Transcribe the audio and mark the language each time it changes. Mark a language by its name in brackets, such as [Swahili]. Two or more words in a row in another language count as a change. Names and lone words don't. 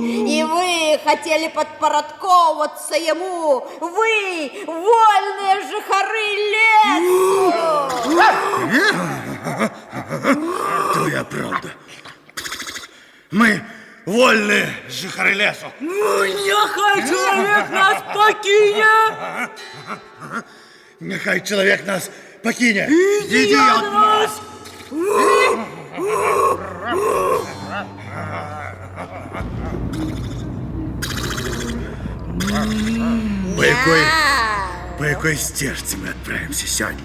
[Belarusian] І вы хацелі падпарадкоўвацца яму. Вы, вольныя жыхары лесу! [Ukrainian] Твоя правда. Мы вольні жихари лесу. Нехай чоловік нас покине! Нехай чоловік нас покине. Іди від нас! По якой стежці ми відправимося сьогодні?